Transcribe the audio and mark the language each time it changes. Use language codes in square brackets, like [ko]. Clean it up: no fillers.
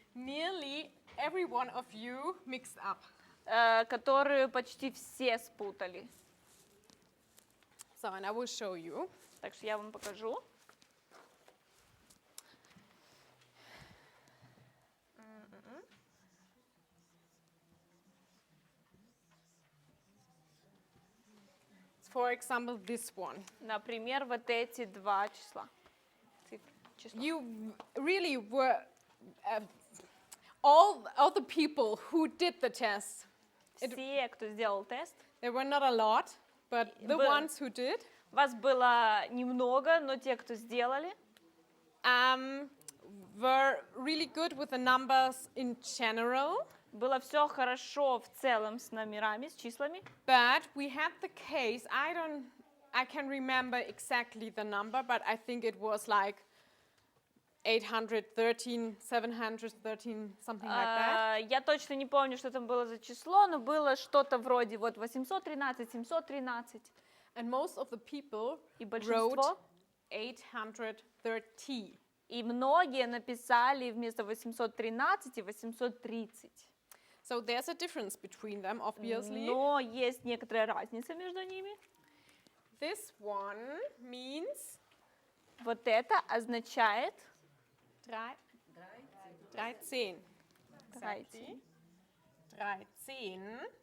[en] nearly every one of you mixed up. [ru] которую почти все спутали. [en] So, and I will show you. [ru] Так что я вам покажу. [en] For example, this one. [ru] Например, вот эти два числа. Число. [en] You really were all the people who did the test. [ru] Все, кто сделал тест, [en] There were not a lot, but the But- ones who did [ru] вас было немного, но те, кто сделали, [en] were really good with the numbers in general. [ru] было все хорошо в целом с номерами, с числами. [en] But we had the case, I can remember exactly the number, but I think it was like 813, 713, something like that. [ru] Я точно не помню, что там было за число, но было что-то вроде вот 813, 713. [en] And most of the people [ru] И [en] wrote [ru] большинство, [en] 830. [ru] и многие написали вместо 813 и 830. [en] So there's a difference between them, obviously. [ru] Но есть некоторая разница между ними. [en] This one means [ru] Вот это означает [en] 13. Exactly. 13.